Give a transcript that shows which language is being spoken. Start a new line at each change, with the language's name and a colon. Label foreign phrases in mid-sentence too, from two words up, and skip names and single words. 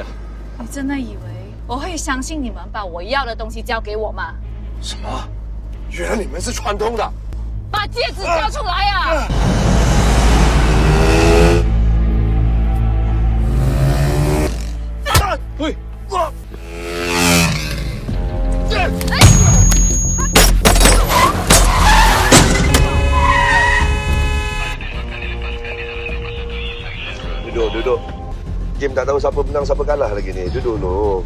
Chinese: 你真的以为我会相信你们把我要的东西交给我吗？什么？原来你们是串通的！把戒指交出来啊！喂，我，
Malay: Duduk. Game tak tahu siapa menang siapa kalah lagi ni. Duduk dulu.